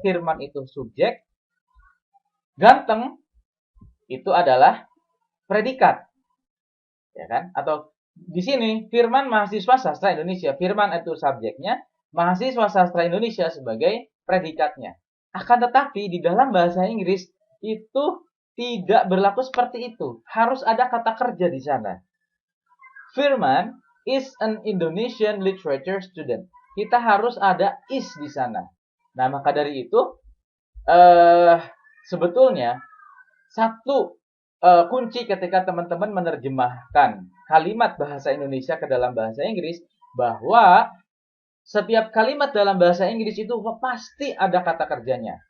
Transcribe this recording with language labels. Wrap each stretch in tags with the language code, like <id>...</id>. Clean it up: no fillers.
<id>Firman itu subjek, ganteng itu adalah predikat. Ya kan? Atau di sini Firman mahasiswa sastra Indonesia. Firman itu subjeknya, mahasiswa sastra Indonesia sebagai predikatnya. Akan tetapi di dalam bahasa Inggris itu tidak berlaku seperti itu. Harus ada kata kerja di sana.</id> <en>Firman is an Indonesian literature student.</en> <id>Kita harus ada is di sana. Nah, maka dari itu sebetulnya satu kunci ketika teman-teman menerjemahkan kalimat bahasa Indonesia ke dalam bahasa Inggris, bahwa setiap kalimat dalam bahasa Inggris itu pasti ada kata kerjanya.</id>